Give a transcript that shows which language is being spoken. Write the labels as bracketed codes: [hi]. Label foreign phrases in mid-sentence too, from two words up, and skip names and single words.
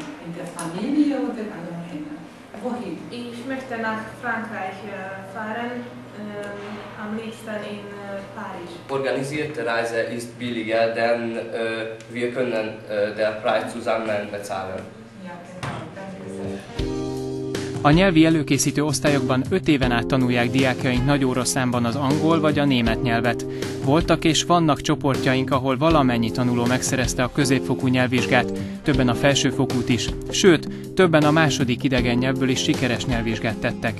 [de] In der Familie oder alleine? Wohin? Ich möchte nach Frankreich fahren, am liebsten in Paris. Organisierte Reise ist billiger, denn wir können den Preis zusammen bezahlen. Ja, genau. Danke sehr. [hu] A nyelvi előkészítő osztályokban 5 éven át tanulják diákjaink nagy óraszámban az angol vagy a német nyelvet. Voltak és vannak csoportjaink, ahol valamennyi tanuló megszerezte a középfokú nyelvvizsgát, többen a felsőfokút is, sőt, többen a második idegen nyelvből is sikeres nyelvvizsgát tettek.